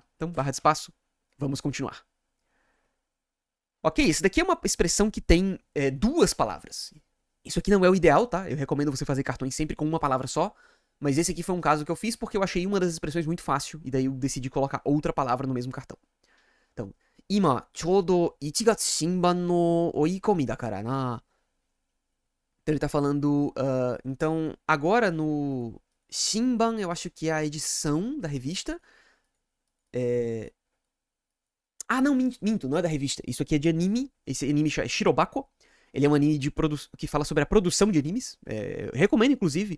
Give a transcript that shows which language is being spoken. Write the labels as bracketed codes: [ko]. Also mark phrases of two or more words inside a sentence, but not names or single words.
[pt] Então, barra de espaço, vamos continuar. Ok, esse daqui é uma expressão que tem 2 palavras. Isso aqui não é o ideal, tá? Eu recomendo você fazer cartões sempre com uma palavra só, mas esse aqui foi um caso que eu fiz porque eu achei uma das expressões muito fácil, e daí eu decidi colocar outra palavra no mesmo cartão. Então, [ja] 今、ちょうど 1 月新版の追い込みだからな. [pt] Então ele tá falando, então, agora no Shinban, eu acho que é a edição da revista. Ah, não, minto, não é da revista. Isso aqui é de anime, esse anime é Shirobako. Ele é um anime que fala sobre a produção de animes. Eu recomendo, inclusive.